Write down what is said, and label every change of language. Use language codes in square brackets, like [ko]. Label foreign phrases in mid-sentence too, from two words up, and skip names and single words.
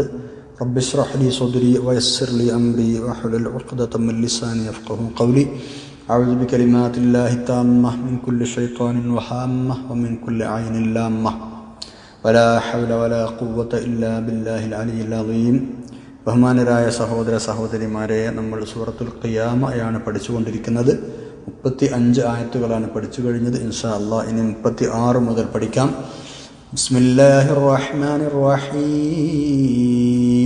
[ar] رب اشرح لي صدري ويسر لي أمري واحلل عقدة من لساني يفقهوا قولي. أعوذ بكلمات الله التامة من كل شيطان وهامة ومن كل عين لامة ولا حول ولا قوة إلا بالله العلي العظيم. [ml] ബഹുമാനരായ സഹോദര സഹോദരിമാരെ, നമ്മൾ സൂറത്തുൽ ഖിയാമയാണ് പഠിച്ചുകൊണ്ടിരിക്കുന്നത്. 35 ആയത്തുകളാണ് പഠിച്ചു കഴിഞ്ഞത്. [ar] إن شاء الله [ml] ഇനി 36 മുതൽ പഠിക്കാം. [ar] بسم الله الرحمن الرحيم.